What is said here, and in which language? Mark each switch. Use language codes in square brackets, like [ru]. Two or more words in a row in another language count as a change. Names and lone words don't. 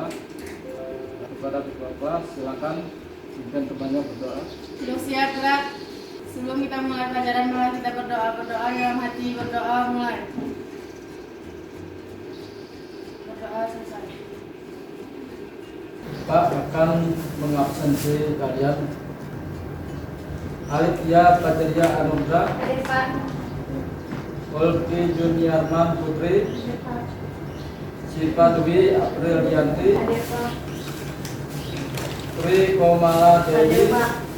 [id] Kepada ketua kelas, silakan pimpin temannya berdoa. Sudah siap gerak. Sebelum kita mulai pelajaran, mulai kita berdoa dalam hati, berdoa mulai. Berdoa selesai. Pak akan mengabsensi kalian. Alifia Pajaria Anugrah, Hadir Pak. Ulfi Juniarman Putri, Hadir Pak. Siva Dwi Aprilianti, Hadir Pak. Tri Komala Hadir Dewi, Pak.